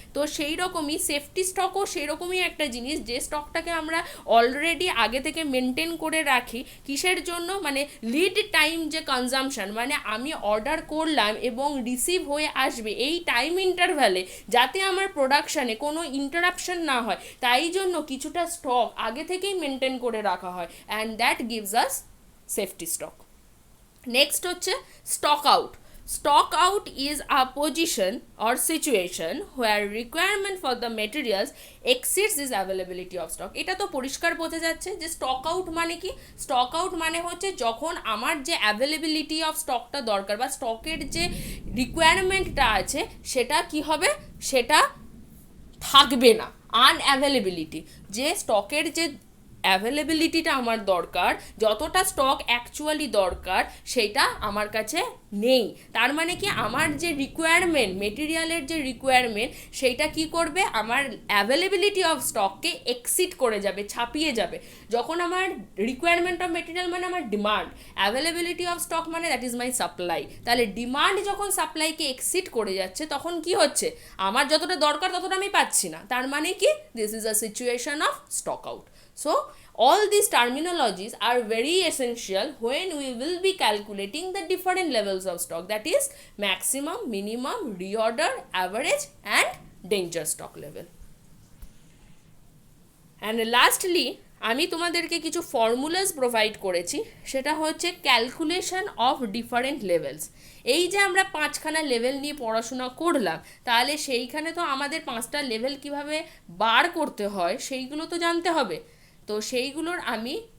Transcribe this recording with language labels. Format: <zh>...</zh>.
<bn>তো সেই রকমই সেফটি স্টকও সেই রকমই একটা জিনিস, যে স্টকটাকে আমরা অলরেডি আগে থেকে মেনটেন করে রাখি কিসের জন্য, মানে লিড টাইম যে কনজামশন, মানে আমি অর্ডার করলাম এবং রিসিভ হয়ে আসবে এই টাইম ইন্টারভ্যালে যাতে আমার প্রোডাকশানে কোনো ইন্টারাপশন না হয়, তাই জন্য কিছুটা স্টক আগে থেকেই মেনটেন করে রাখা হয়,</bn> <en>and that gives us safety stock. Next হচ্ছে stock out. Stock out is a position or situation where requirement for the materials exceeds this availability of stock.</en> <bn>এটা তো পরিষ্কার বোঝা যাচ্ছে যে স্টক আউট মানে কি। স্টক আউট মানে হচ্ছে যখন আমার যে অ্যাভেলেবিলিটি অফ স্টকটা দরকার বা স্টকের যে রিকোয়ারমেন্টটা আছে সেটা কি হবে, সেটা থাকবে না। আনঅ্যাভেলেবিলিটি, যে স্টকের যে অ্যাভেলেবিলিটিটা আমার দরকার, যতটা স্টক অ্যাকচুয়ালি দরকার সেটা আমার কাছে নেই। তার মানে কি, আমার যে রিকোয়ারমেন্ট, মেটেরিয়ালের যে রিকোয়ারমেন্ট সেইটা কি করবে, আমার অ্যাভেলেবিলিটি অফ স্টককে এক্সিড করে যাবে, ছাপিয়ে যাবে। যখন আমার রিকোয়ারমেন্ট অফ মেটেরিয়াল মানে আমার ডিমান্ড, অ্যাভেলেবিলিটি অফ স্টক মানে দ্যাট ইজ মাই সাপ্লাই। তাহলে ডিমান্ড যখন সাপ্লাইকে এক্সিড করে যাচ্ছে তখন কি হচ্ছে, আমার যতটা দরকার ততটা আমি পাচ্ছি না। তার মানে কি,</bn> <en>This is a situation of stock out. So all these terminologies are very essential when we will be calculating the different levels of stock, that is maximum, minimum, reorder, average and danger stock level. And lastly</en> <bn>আমি তোমাদেরকে কিছু formulas provide করেছি, সেটা হচ্ছে calculation of different levels. এই যে আমরা 5খানা level নিয়ে পড়াশোনা করলাম, তাহলে সেইখানে তো আমাদের 5টা লেভেল কিভাবে বার করতে হয় সেইগুলো তো জানতে হবে। তো সেইগুলোর আমি</bn>